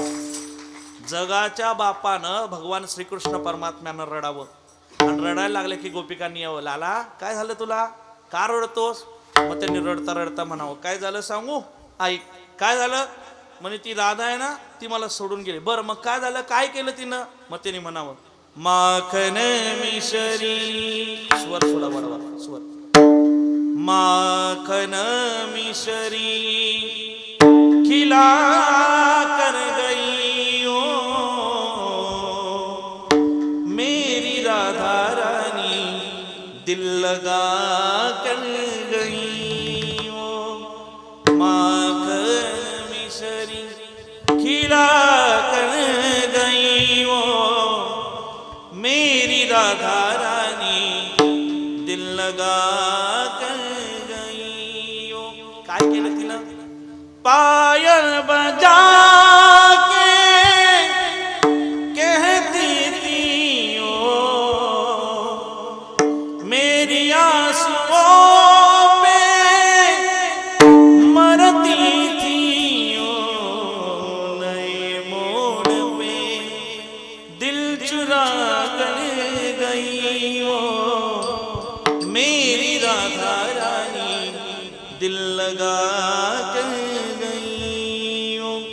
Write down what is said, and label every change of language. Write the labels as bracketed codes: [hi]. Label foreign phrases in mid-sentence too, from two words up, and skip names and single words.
[mr] जगाच्या बापानं भगवान श्रीकृष्ण परमात्म्यानं रडावं आणि रडायला लागले की गोपिकांनी यावं, लाला काय झालं तुला, का रडतोस. मग त्यांनी रडता रडता म्हणावं काय झालं सांगू ऐक. काय झालं म्हणे ती राधा आहे ना ती मला सोडून गेली. बरं मग काय झालं, काय केलं तिनं. मग त्यांनी म्हणावं माखन मिश्री, स्वर सोडा वाढवा स्वर. [hi] माखन मिश्री खिला कर गई हो मेरी राधा रानी दिल लगा कर गई हो. माखन मिश्री खिला कर गई हो मेरी राधा रानी दिल लगा कर गई हो. [mr] काय केलं तिनं, [hi] पायल बजा के कहती थी ओ मेरी आंसुओं पे मरती थी ओ नए मोड़ पे दिल चुरा कर गई हो मेरी राधा रानी दिल लगा कर गई हो.